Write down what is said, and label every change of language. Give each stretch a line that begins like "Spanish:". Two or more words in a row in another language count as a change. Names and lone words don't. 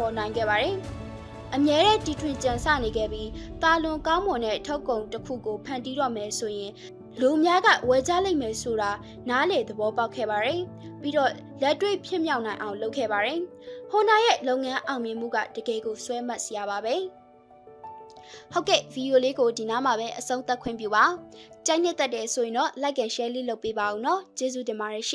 Burmese: ပေါ်နိုင်ခဲ့ပါတယ်။အမြဲတမ်းတီထွင်ကြံစနေခဲ့ပြီးတာလွန်ကောင်းမွန်တဲ့ထုတ်ကုန်တစ်ခုကိုဖန်တီးတော့မယ်ဆိုရင်လူများကဝယ်ကြလိမ့်မယ်ဆိုတာနားလေသဘောပေါက်ခဲ့ပါတယ်။ပြီးတော့လက်တွေ့ဖြစ်မြောက်နိုင်အောင်လုပ်ခဲ့ပါတယ်။ Honda ရဲ့လုပ်ငန်းအောင်မြင်မှုကတကယ်ကိုစွဲမှတ်စရာပါပဲ။ဟုတ်ကဲ့ဗီဒီယိုလေးကိုဒီနားမှာပဲအဆုံးသတ်ခွင့်ပြုပါ။ကြိုက်နှစ်သက်တယ်ဆိုရင်တော့
English: like and share
Burmese: လေးလုပ်ပေးပါဦးနော်။ကျေးဇူးတင်ပါတယ်ရှင်။